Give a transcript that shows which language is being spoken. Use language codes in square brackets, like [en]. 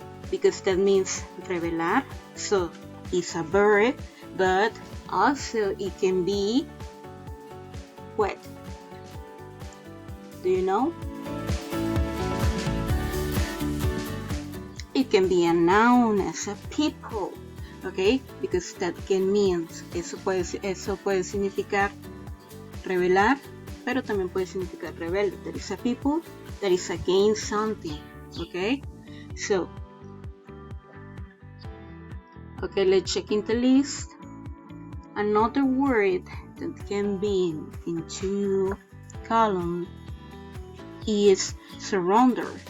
[en] Because that means revelar, so it's a verb, but also it can be what? Do you know? It can be a noun as a people, okay? Because that can mean, [es] eso puede significar revelar, pero también puede significar rebelde. [en] That is a people that is against something, okay? So, okay, let's check in the list. Another word that can be in two columns is surrender.